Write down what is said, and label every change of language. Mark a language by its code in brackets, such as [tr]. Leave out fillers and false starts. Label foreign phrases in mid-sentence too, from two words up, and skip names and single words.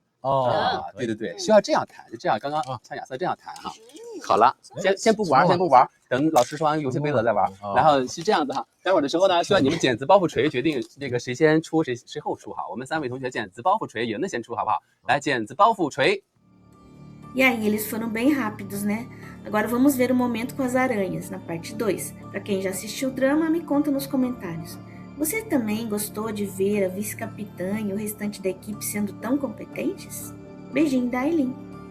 [zh] 哦，对，需要这样弹，就这样，刚刚像亚瑟这样弹哈。好了，先不玩，等老师说完游戏规则再玩。然后是这样子哈，待会儿的时候呢，需要你们剪子包袱锤决定那个谁先出谁后出哈。我们3位同学剪子包袱锤，赢的先出好不好？来，剪子包袱锤。 [pt] E aí, eles foram bem rápidos, né? Agora vamos ver o momento com as aranhas, na parte 2. Para quem já assistiu o drama, me conta nos comentários. Você também gostou de ver a vice-capitã e o restante da equipe sendo tão competentes? Beijinho da Aileen.